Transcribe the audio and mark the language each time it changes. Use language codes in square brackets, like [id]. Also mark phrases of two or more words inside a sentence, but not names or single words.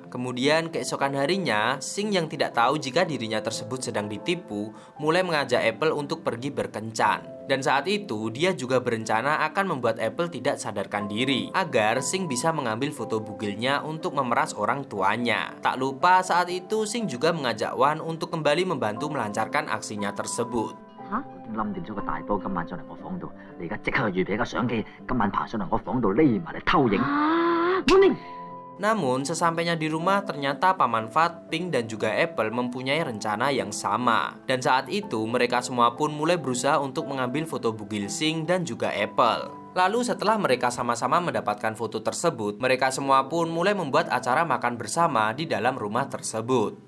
[id] Kemudian keesokan harinya, Sing yang tidak tahu jika dirinya tersebut sedang ditipu mulai mengajak Apple untuk pergi berkencan. Dan saat itu dia juga berencana akan membuat Apple tidak sadarkan diri agar Sing bisa mengambil foto bugilnya untuk memeras orang tuanya. Tak lupa saat itu Sing juga mengajak Wan untuk kembali membantu melancarkan aksinya tersebut. [yue] 冧掂咗個大波，今晚上嚟我房度，你而家即刻去預備個相機，今晚爬上嚟我房度匿埋嚟偷影。啊，我明。 [id] Namun sesampainya di rumah ternyata Paman Fat, Pink dan juga Apple mempunyai rencana yang sama. Dan saat itu mereka semua pun mulai berusaha untuk mengambil foto bugil Sing dan juga Apple. Lalu setelah mereka sama-sama mendapatkan foto tersebut, mereka semua pun mulai membuat acara makan bersama di dalam rumah tersebut.